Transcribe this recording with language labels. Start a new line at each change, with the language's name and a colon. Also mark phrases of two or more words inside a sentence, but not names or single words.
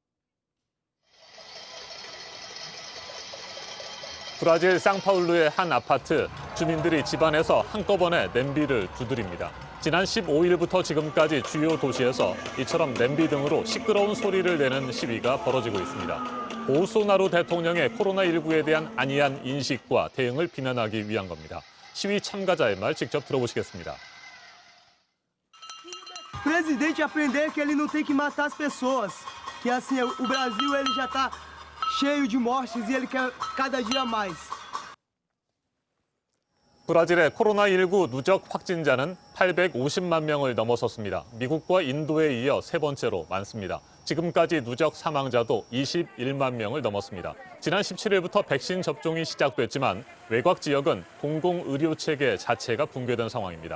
Korean: 브라질 상파울루의 한 아파트, 주민들이 집안에서 한꺼번에 냄비를 두드립니다. 지난 15일부터 지금까지 주요 도시에서 이처럼 냄비 등으로 시끄러운 소리를 내는 시위가 벌어지고 있습니다. 보우소나루 대통령의 코로나19에 대한 안이한 인식과 대응을 비난하기 위한 겁니다. 시위 참가자의 말 직접 들어보시겠습니다.
Portuguese: O presidente aprender que ele não tem que matar as pessoas, que assim o Brasil ele já está cheio de mortes e ele quer cada dia mais.
Korean: 브라질의 코로나19 누적 확진자는 850만 명을 넘어섰습니다. 미국과 인도에 이어 세 번째로 많습니다. 지금까지 누적 사망자도 21만 명을 넘었습니다. 지난 17일부터 백신 접종이 시작됐지만 외곽 지역은 공공의료체계 자체가 붕괴된 상황입니다.